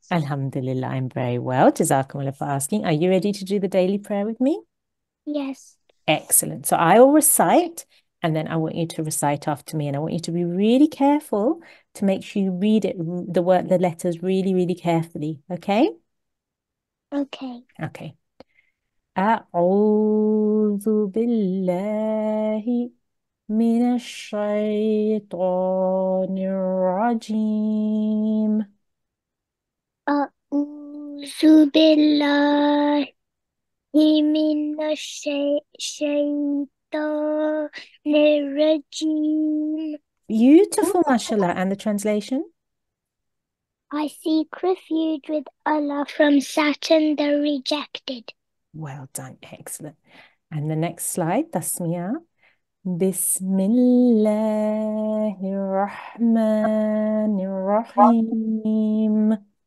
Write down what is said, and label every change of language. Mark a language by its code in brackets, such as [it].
[en] Alhamdulillah, I'm very well. Jazakumullah for asking. Are you ready to do the daily prayer with me? Yes. Excellent. So I will recite, and then I want you to recite after me. And I want you to be really careful to make sure you read it, the letters really, really carefully. Okay? Okay. Okay. [ar] أعوذ بالله من الشيطان الرجيم. أعوذ بالله من الشيطان الرجيم. [en] Beautiful, mashallah. And the translation? I seek refuge with Allah from Satan the rejected. Well done. Excellent. And the next slide, Tasmiyah. [ar] Bismillahirrahmanirrahim.